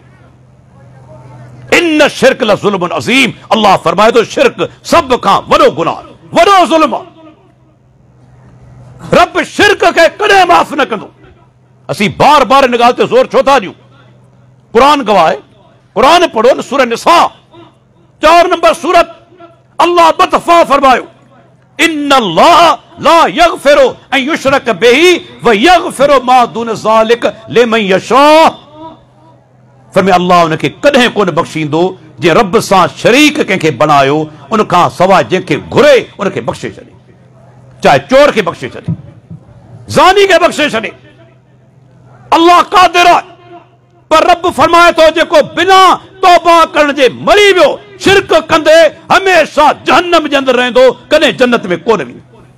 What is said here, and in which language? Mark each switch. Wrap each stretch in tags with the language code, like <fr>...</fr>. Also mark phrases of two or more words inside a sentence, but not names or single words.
<ar>إن الشرك لظلم عظيم,</ar> <sd>अल्लाह फरमाए थो शिरक सभ खां वॾो गुनाह, वॾो ज़ुल्म आहे। रब शिरक खे कॾहिं माफ़ न कंदो। असीं बार बार इन ॻाल्हि ते ज़ोर छो था ॾियूं? क़ुरान गवाह आहे, क़ुरान पढ़ो न, सूरह निसा 4 नंबर सूरत, अल्लाह बतफा फरमायो,</sd> <ar>إن الله لا يغفر أن يشرك به و يغفر ما دون ذلك لمن يشاء.</ar> <sd>फरमाए अल्लाह उनखे कॾहिं कोन बख़्शींदो जे रब सां शरीक कंहिंखे बणायो, उन खां सवाइ जंहिंखे घुरे उनखे बख़्शे छॾे, चाहे चोर खे बख़्शे छॾे, ज़ानी खे बख़्शे छॾे। अल्लाह क़ादिर आहे, पर रब फरमाए थो जेको बिना तौबा करण जे मरी वियो, शिरक कंदे हमेशा जहन्नम जे अंदरि रहंदो, कॾहिं जन्नत में कोन वेंदो।</sd>